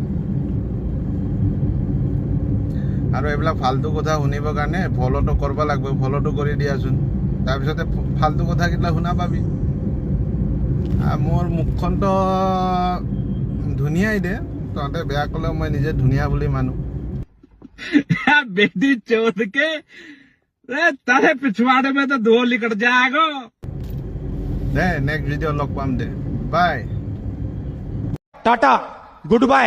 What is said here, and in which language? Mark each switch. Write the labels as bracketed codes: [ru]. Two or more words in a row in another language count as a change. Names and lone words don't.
[as] আৰু এইবিলাক ফালতু কথা শুনিবৰ কাৰণে ফলোটো কৰিব লাগিব ফলোটো কৰি দিয়াচোন তাৰপিছতে ফালতু কথা কিটা শুনা পাবি মোৰ মুখখনটো ধুনীয়াই দে তহঁতে বেয়া ক'লে মই নিজে ধুনীয়া বুলি মানো [hi] बेटी चोद के तारे पिछवाड़े में तो धो लिकट जाएगा [as] দে [en] next video' [as] লগ পাম দে বাই [hi] टाटा [en] good bye.